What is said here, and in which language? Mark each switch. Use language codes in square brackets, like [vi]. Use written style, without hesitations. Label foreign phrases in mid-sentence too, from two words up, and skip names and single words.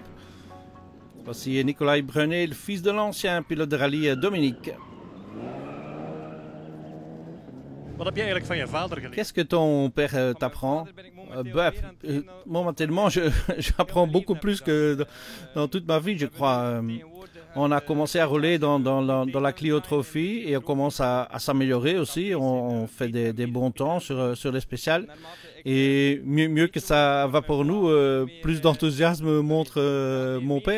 [fr] Voici Nicolai Brunet, le fils de l'ancien pilote de rallye Dominique. [nl] Wat heb je eigenlijk van je vader geleerd? [fr] Qu'est-ce que ton père t'apprend? Momentanément, j'apprends beaucoup plus que dans toute ma vie, je crois. On a commencé à rouler dans la Clio Trophy et on commence à s'améliorer aussi. On fait des bons temps sur les spéciales. Et mieux que ça va pour nous, plus d'enthousiasme montre mon père.